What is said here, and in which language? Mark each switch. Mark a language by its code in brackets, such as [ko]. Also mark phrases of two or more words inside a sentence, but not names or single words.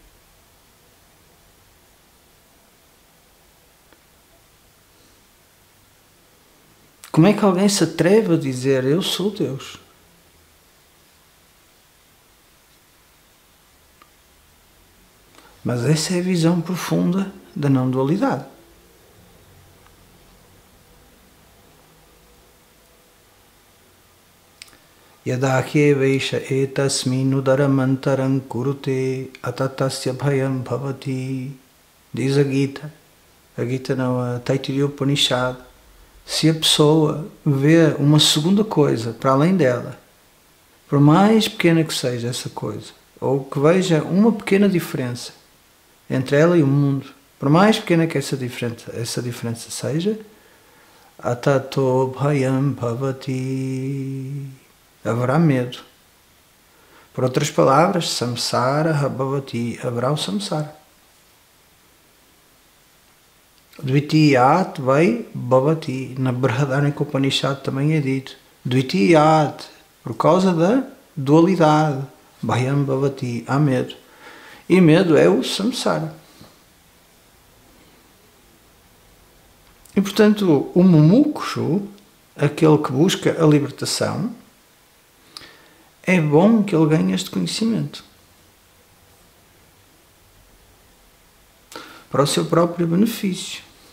[pt] Como é que alguém se atreve a dizer eu sou Deus? Mas essa é a visão profunda da não-dualidade. [sa] यदा ह्येवैष एतस्मिन् उदरमन्तरं कुरुते अथ तस्य भयं भवति. [pt] Diz a Gita não, a Taittiriya Upanishad. Se a pessoa vê uma segunda coisa para além dela, por mais pequena que seja essa coisa, ou que veja uma pequena diferença entre ela e o mundo, por mais pequena que essa diferença seja, [sa] अततो भयं भवति, [pt] haverá medo. Por outras palavras, [sa] संसार भवति, [pt] haverá o samsara. [sa] द्वितीयाद् वै भवति, [pt] na Brihadaranyaka Upanishad também é dito. Dvitiyat, por causa da dualidade, [sa] भयं भवति, [pt] há medo. E medo é o samsara. E portanto, o mumukshu, aquele que busca a libertação, é bom que ele ganhe este conhecimento para o seu próprio benefício.